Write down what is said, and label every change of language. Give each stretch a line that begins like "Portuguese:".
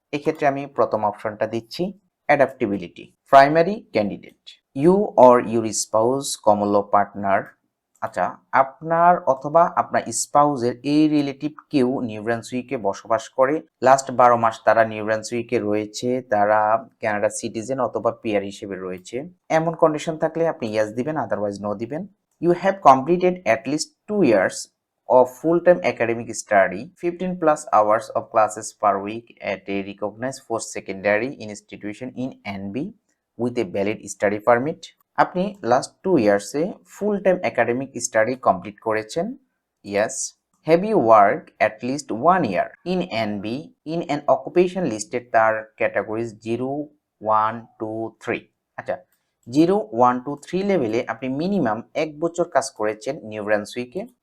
Bangla: এক্ষেত্রে আমি প্রথম অপশনটা দিচ্ছি, adaptability, primary candidate, you or your spouse, common law partner. আচ্ছা, আপনার অথবা আপনার স্পাউসের এই রিলেটিভ কেউ নিউ ব্রান্সউইকে বসবাস করে, লাস্ট 12 মাস তারা নিউ ব্রান্সউইকে রয়েছে, তারা কানাডা সিটিজেন অথবা পিআর হিসেবে রয়েছে, এমন কন্ডিশন থাকলে আপনি ইয়েস দিবেন, আদারওয়াইজ নো দিবেন।
English: You have completed at least 2 years of full-time academic study, 15 plus hours of classes per week at a recognized post-secondary institution in NB with a valid study permit.
Bangla: আপনি last 2 ইয়ার্সে full time academic study complete করেছেন?
English: Yes. Have you work at least 1 year in NB in an occupation listed, তার categories 0, 1, 2, 3।
Bangla: আচ্ছা, 0, 1, 2, 3 লেভেলে আপনি minimum 1 বছর কাজ করেছেন new ব্রান্সউইকে।